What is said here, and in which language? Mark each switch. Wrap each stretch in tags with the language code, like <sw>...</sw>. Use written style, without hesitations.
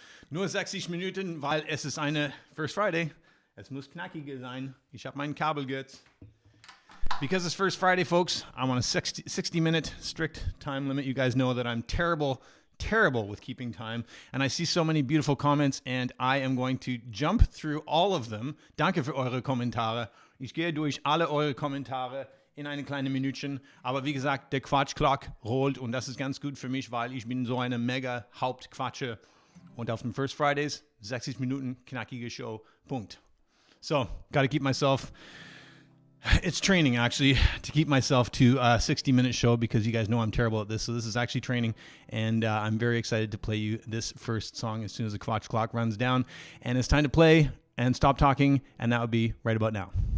<de>Nur 60 Minuten, weil es ist eine First Friday. Es muss knackiger sein. Ich habe meinen Kabelgürtel.</de> <en>Because it's First Friday, folks, I'm on a 60-minute strict time limit. You guys know that I'm terrible with keeping time. And I see so many beautiful comments, and I am going to jump through all of them.</en> <de>Danke für eure Kommentare. Ich gehe durch alle eure Kommentare in eine kleine Minütchen. Aber wie gesagt, der Quatschclock rollt, und das ist ganz gut für mich, weil ich bin so eine mega Hauptquatsche. Und auf den First Fridays, 60 Minuten, knackige Show, Punkt.</de> <en>So, got to keep myself... It's training, actually, to keep myself to a 60-minute show because you guys know I'm terrible at this. So this is actually training, and I'm very excited to play you this first song as soon as the Quatsch clock runs down. And it's time to play and stop talking, and that would be right about now.</en>